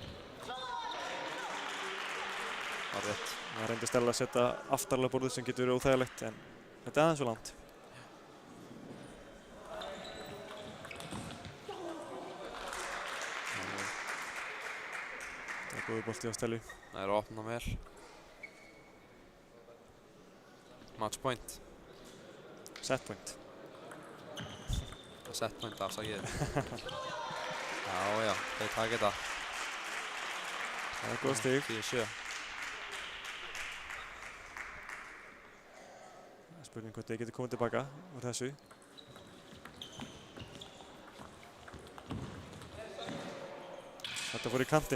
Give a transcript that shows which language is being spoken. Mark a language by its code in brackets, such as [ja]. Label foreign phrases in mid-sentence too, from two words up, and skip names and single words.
[is] Það er rétt. Það reyndi Stella að setja aftarlega borðið sem getur verið óþægilegt, en þetta er aðeins svo langt. Það er góður bolti á Stellu. Það eru að opna vel. [en] Match point. Set point. Set point [is] afsakið. Já, þeir taka þetta. Það er góð stig. 10-7. Spurning hvort þeir getur komið tilbaka úr þessu. Þetta fór í kantinn.